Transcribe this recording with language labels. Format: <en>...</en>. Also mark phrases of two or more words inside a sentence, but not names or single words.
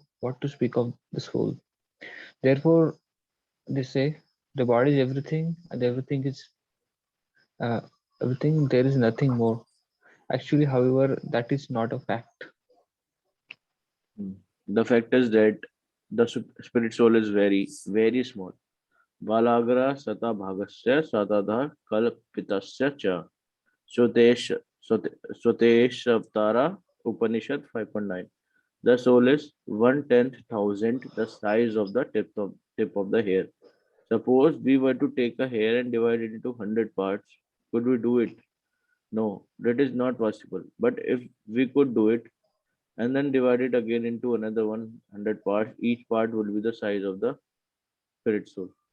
<en>What to speak of the soul? Therefore, they say the body is everything, and everything is uh, everything. There is nothing more. Actually, however, that is not a fact. The fact is that the spirit soul is very, very small.</en> <sa>Balagra sata bhagasya satadha kalpitasya cha.</sa> <en>Sotesh Sotesh Avtara Upanishad 5.9. The soul is 1/10,000 the size of the tip of the hair. Suppose we were to take a hair and divide it into 100 parts. Could we do it? No, that is not possible. But if we could do it and then divide it again into another 100 parts, each part will be the size of the spirit soul.</en>